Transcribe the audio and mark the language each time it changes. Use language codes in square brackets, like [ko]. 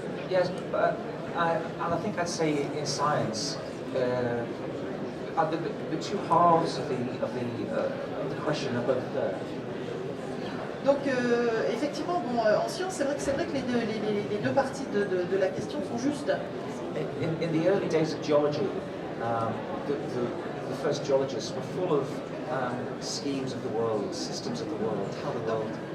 [en] Yes, but and I think I'd say in science, the two halves of the question are both there. [fr] Donc effectivement, bon, en science, c'est vrai que les deux parties de la question sont justes. [en] In the early days of geology, the first geologists were full of schemes of the world, systems of the world, how the world.